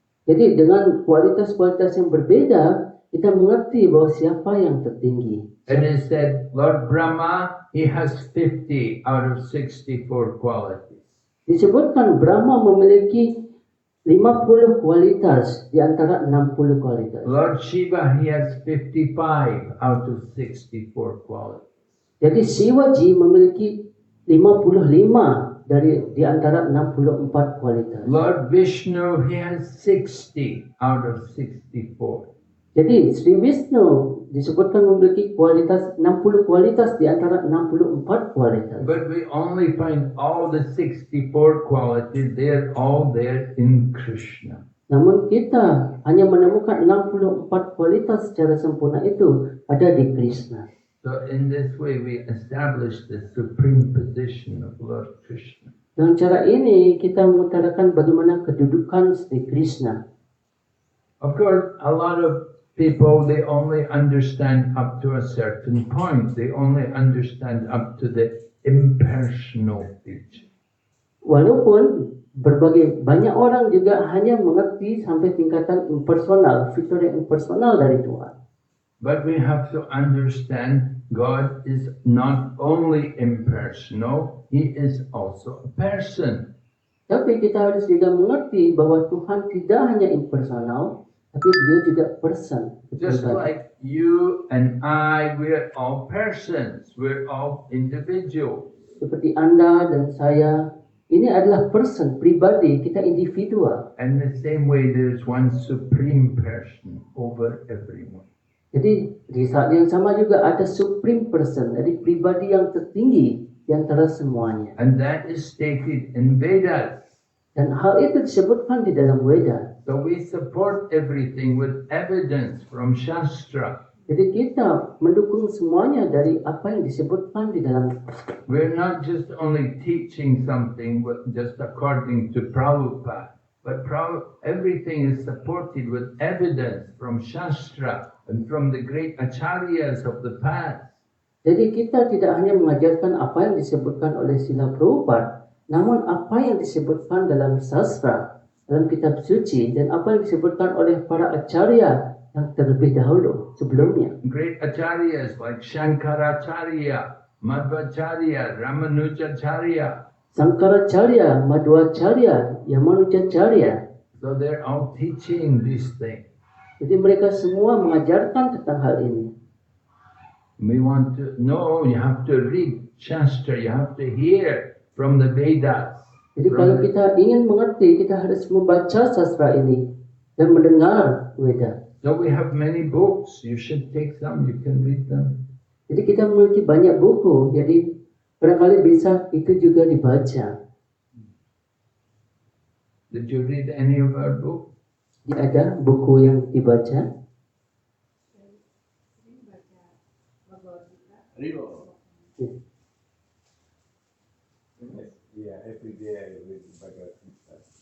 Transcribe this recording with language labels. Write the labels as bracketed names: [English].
[Indonesian] Jadi dengan kualitas-kualitas yang berbeda, kita mengerti bahwa siapa yang tertinggi. [English] And it said, Lord Brahma, he has 50 out of 64 qualities. [Indonesian] Disebutkan Brahma memiliki 50 kualitas di antara 60 kualitas. [English] Lord Shiva, he has 55 out of 64 qualities. [Indonesian] Jadi Shivaji memiliki 55 di antara 64 kualitas. [English] Lord Vishnu, he has 60 out of 64. [Indonesian] Jadi Sri Wisnu disebutkan memiliki kualitas 60 kualitas di antara 64 kualitas. [English] But we only find all the 64 qualities, they're all there in Krishna. [Indonesian] Namun kita hanya menemukan 64 kualitas secara sempurna itu ada di Krishna. [English] So in this way we establish the supreme position of Lord Krishna. [Indonesian] Dengan cara ini kita mengutarakan bagaimana kedudukan Sri Krishna. [English] Of course, a lot of people, they only understand up to a certain point. They only understand up to the impersonal teaching. [Indonesian] Walaupun banyak orang juga hanya mengerti sampai tingkatan impersonal, fitur yang impersonal dari Tuhan. [English] But we have to understand God is not only impersonal, He is also a person. [Indonesian] Tapi kita harus juga mengerti bahwa Tuhan tidak hanya impersonal, tapi Beliau juga person. [English] Just like you and I, we're all persons, we're all individuals. [Indonesian] Seperti Anda dan saya, ini adalah person, pribadi, kita individual. [English] And the same way, there's one supreme person over everyone. [Indonesian] Jadi di saat yang sama juga ada [English] supreme person, [Indonesian] jadi pribadi yang tertinggi di antara semuanya. [English] And that is stated in Vedas. [Indonesian] Dan hal itu disebutkan di dalam Weda. [English] So we support everything with evidence from Shastra. [Indonesian] Jadi kita mendukung semuanya dari apa yang disebutkan di dalam. [English] We're not just only teaching something just according to Prabhupada, but everything is supported with evidence from Shastra and from the great acharyas of the past. [Indonesian] Jadi kita tidak hanya mengajarkan apa yang disebutkan oleh Srila Prabhupada, namun apa yang disebutkan dalam sastra, dalam kitab suci, dan apa yang disebutkan oleh para acarya yang terlebih dahulu sebelumnya. [English] Great acharyas like Shankaracharya, Madhvacharya, Ramanujacharya. [Indonesian] Sangkaracharya, Madhvacharya, Yamanujacharya. [English] So they're all teaching these things. [Indonesian] Jadi mereka semua mengajarkan tentang hal ini. [English] We want to know, you have to read Shastra, you have to hear from the Vedas. [Indonesian] Jadi kalau kita ingin mengerti, kita harus membaca sastra ini dan mendengar Weda. [English] So we have many books. You should take some. You can read them. [Indonesian] Jadi kita memiliki banyak buku. Jadi barangkali bisa itu juga dibaca. [English] Did you read any of our books? [Indonesian] Ada buku yang dibaca. [English] Yeah, every day I read Bhagavad Gita.